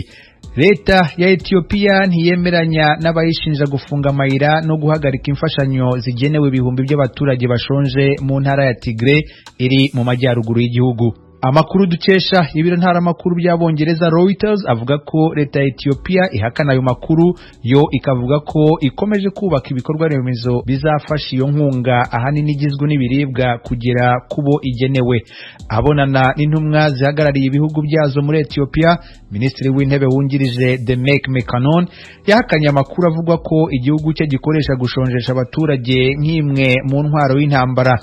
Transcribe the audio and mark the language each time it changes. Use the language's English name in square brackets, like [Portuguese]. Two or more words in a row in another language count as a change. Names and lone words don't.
[Kinyarwanda] Leta ya Ethiopia ntiyemeranya n'abayishinja gufunga amayira no guhagarika imfashanyo zigenewe ibihumbi by'abaturage bashonje mu ntara ya Tigre iri mu majyaruguru y'igihugu. Amakuru dukesha ibiro ntara makuru by'abongereza Reuters avuga ko Leta ya Ethiopia ihakana ayo makuru, yo ikavuga ko ikomeje kubaka ibikorwa remezo bizafasha iyo nkunga ahanini igizwe n'ibiribwa kugera kubo igenewe. Abonana n'intumwa zihagarariye ibihugu byazo muri Ethiopia, Minisitiri w'Intebe wungirije Demek Mekanon yahakanye amakuru avuga ko igihugu cye gikoresha gushonjesha abaturage nk'imwe mu ntwaro y'intambara.